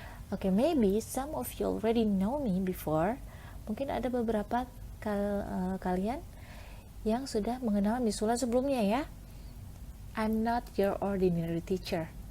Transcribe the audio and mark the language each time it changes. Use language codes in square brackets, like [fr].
[en] Okay, maybe some of you already know me before. [id] Mungkin ada beberapa kalian yang sudah mengenal Miss Wulan sebelumnya ya. [en] I'm not your ordinary teacher.